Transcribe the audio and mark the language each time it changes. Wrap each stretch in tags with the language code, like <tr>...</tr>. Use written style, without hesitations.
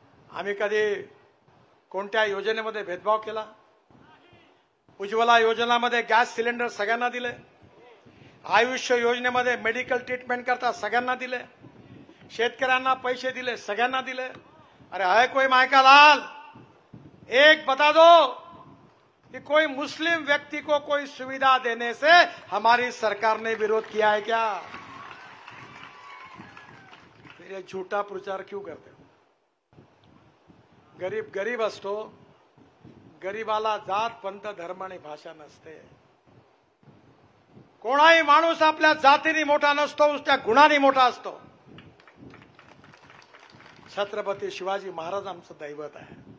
<mr>आम्ही कधी कोणत्या योजनेमध्ये भेदभाव केला? उज्ज्वला योजनामध्ये गॅस सिलेंडर सगळ्यांना दिले, आयुष्य योजनेमध्ये मेडिकल ट्रीटमेंट करता सगळ्यांना दिले, शेतकऱ्यांना पैसे दिले, सगळ्यांना दिले।</mr> <hi>अरे है कोई मायका लाल, एक बता दो कि कोई मुस्लिम व्यक्ति को कोई सुविधा देने से हमारी सरकार ने विरोध किया है क्या? फिर ये झूठा प्रचार क्यों करते हो?</hi> <mr>गरीब गरीब असतो, गरीबाला जात पंथ धर्म आणि भाषा नसते। कोणाही माणूस आपल्या जातीने मोठा नसतो, त्या गुणाने मोठा असतो। छत्रपती शिवाजी महाराज आमचं दैवत आहे।</mr>